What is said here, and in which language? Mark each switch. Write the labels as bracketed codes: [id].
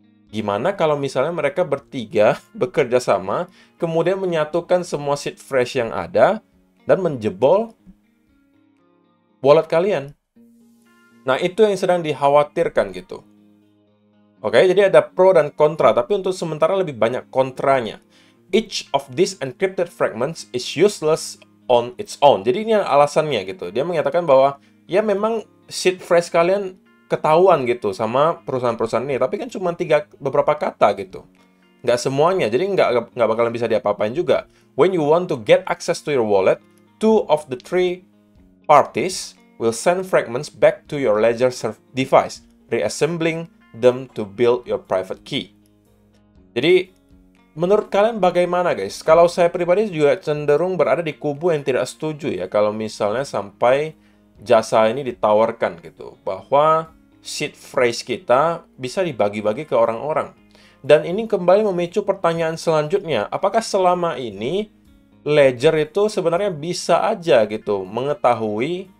[id] Gimana kalau misalnya mereka bertiga bekerja sama, kemudian menyatukan semua seed phrase yang ada, dan menjebol wallet kalian. Nah, itu yang sedang dikhawatirkan gitu. Oke, jadi ada pro dan kontra, tapi untuk sementara lebih banyak kontranya. [en] Each of these encrypted fragments is useless on its own. [id] Jadi ini alasannya gitu. Dia menyatakan bahwa ya memang seed phrase kalian ketahuan gitu sama perusahaan-perusahaan ini, tapi kan cuma beberapa kata gitu. Nggak semuanya, jadi nggak bakalan bisa diapa-apain juga. [en] When you want to get access to your wallet, 2 of the 3 parties will send fragments back to your Ledger device, reassembling them to build your private key. [id] Jadi, menurut kalian bagaimana guys? Kalau saya pribadi juga cenderung berada di kubu yang tidak setuju ya, kalau misalnya sampai jasa ini ditawarkan gitu, bahwa seed phrase kita bisa dibagi-bagi ke orang-orang. Dan ini kembali memicu pertanyaan selanjutnya, apakah selama ini Ledger itu sebenarnya bisa aja gitu mengetahui